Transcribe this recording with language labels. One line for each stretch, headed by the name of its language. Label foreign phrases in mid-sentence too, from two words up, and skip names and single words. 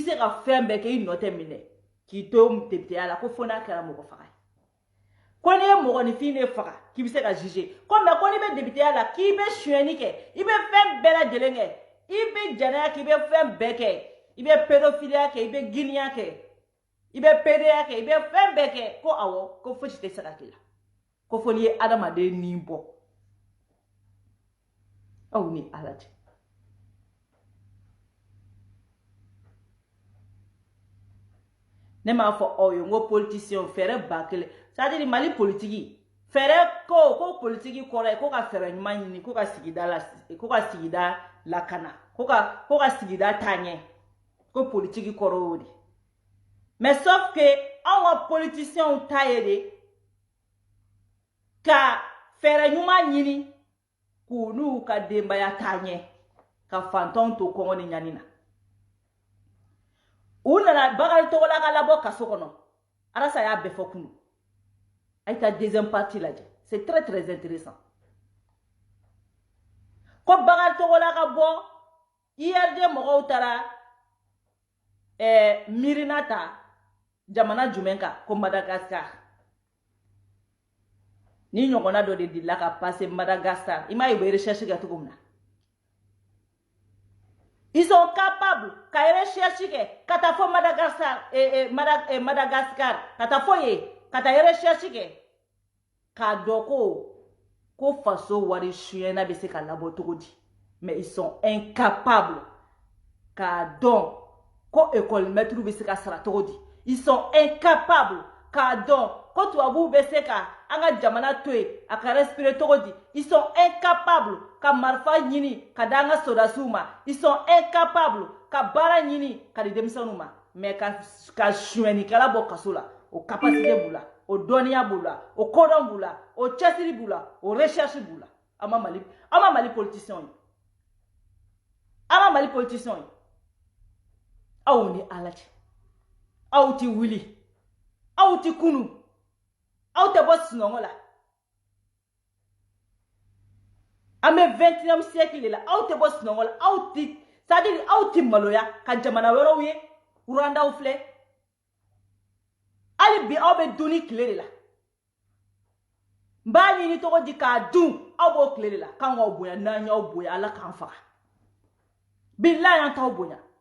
Bambara: se ka fɛn bɛɛ kɛ i nɔ tɛ minɛ k'i to députéya la ko fo n'a kɛra mɔgɔ faga ye ko n'i ye mɔgɔninfin de faga k'i bɛ se ka juger ko mais ko n'i bɛ députéya la k'i bɛ suyɛni kɛ i bɛ fɛn bɛɛ lajɛlen kɛ i bɛ jɛnɛya kɛ i bɛ fɛn bɛɛ kɛ i bɛ pédophilia kɛ i bɛ giniya kɛ i bɛ PDA kɛ i bɛ fɛn bɛɛ kɛ ko awɔ ko fosi tɛ se ka k'i la ko fo n'i ye adamaden ni bɔ aw ni Ala cɛ ne m'a fɔ aw ye n ko politicien fɛɛrɛ ba kelen c'est-à-dire Mali politique fɛɛrɛ ko politique kɔrɔ ye ko ka fɛɛrɛ ɲuman ɲini ko ka sigida lakana ko ka sigida taa ɲɛ ko politique kɔrɔ y'o de
French: mais sauf que
Bambara: anw ka politiciens ta ye de ka fɛɛrɛ ɲuman ɲini k'u n'u ka denbaya taa ɲɛ ka fantanw to kɔngɔ ni ɲani na u nana Bakari Togola ka labɔ kaso kɔnɔ Arasa y'a bɛɛ fɔ kunu a ye taa
French: deuxième partie
Bambara: lajɛ
French: c'est très très intéressant
Bambara: ko Bakari Togola ka bɔ IRD mɔgɔw taara miirina ta jamana jumɛn kan ko Madagascar ni ɲɔgɔnna dɔ de delila ka passer Madagascar i m'a ye u bɛ recherche kɛ cogo min na
French: ils sont capables
Bambara: ka recherche kɛ ka taa fɔ Madagascar ka taa fɔ yen ka taa recherche kɛ k'a dɔn ko faso wari suyɛna bɛ se ka labɔ cogo di mais
French: ils sont incapables
Bambara: k'a dɔn ko
French: école maître
Bambara: bɛ se ka sara cogo di
French: ils sont incapables
Bambara: k'a dɔn ko tubabuw bɛ se ka an ka jamana to yen a ka respirer cogo di
French: ils sont incapables
Bambara: ka marifa ɲini ka da an ka sodasiw ma
French: ils sont
Bambara: incapables ka baara ɲini ka di denmisɛnninw ma mais ka suyɛnikɛla bɔ kaso la o capacité b'u la o dɔnniya b'u la o kodɔn b'u la o cɛsiri b'u la o recherche b'u la an ma Mali politiciens ye an ma Mali politiciens ye aw ni Ala cɛ aw ti wuli aw ti kunu aw tɛ bɔ sunɔgɔ la an bɛ
French: 21e siècle de la
Bambara: aw tɛ bɔ sunɔgɔ la aw ti c'est-à-dire aw ti maloya ka jamana wɛrɛw ye Rwandaw filɛ hali bi aw bɛ dun ni tile de la n b'a ɲini cogo di k'a dun aw b'o tile de la k'an k'aw bonya n'an y'aw bonya Ala k'an faga bilahi an t'aw bonya